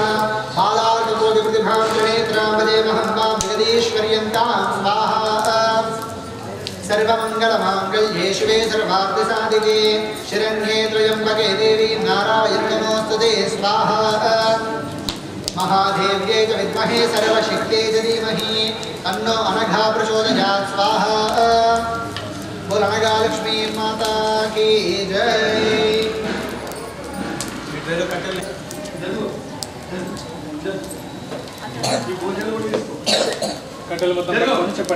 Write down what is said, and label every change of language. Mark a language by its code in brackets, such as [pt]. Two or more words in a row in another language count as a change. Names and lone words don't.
[sa] मालार्ककोटिप्रतिभां त्रिनेत्रां वदेमहं वां जगदीश्वर्यन्तां स्वाहा सर्वमङ्गलमाङ्गल्ये शिवे सर्वार्थसाधिके शरण्ये त्र्यम्बके देवी नारायणि नमोऽस्तुते स्वाहा महादेव्यै च विद्महे सर्वशक्त्यै च धीमहि तन्नो अनघा प्रचोदयात् स्वाहा [hi] बोल अनघा लक्ष्मी माता की जय [te] కట్టెలు మొత్తం పట్టుకొని చెప్పండి.